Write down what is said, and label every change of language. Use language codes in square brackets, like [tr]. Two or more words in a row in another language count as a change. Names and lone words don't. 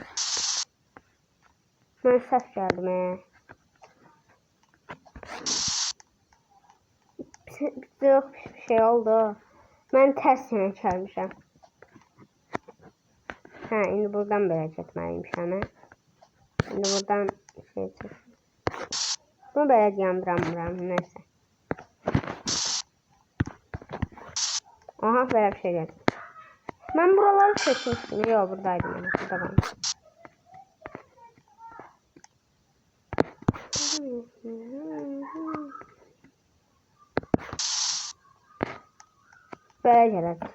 [az] Mən səhv gəldim. Çox pis bir şey oldu. Mən tərs yenə gəlmişəm. İndi buradan belə getməliymişəm. İndi buradan şey çək. Bunu belə yandıramıram. [tr] Neyse. Aha böyle bir şey geldi. Ben buraları seçmiştim. Yok buradaydım. Yani. Burada kalmış. Böyle gelir.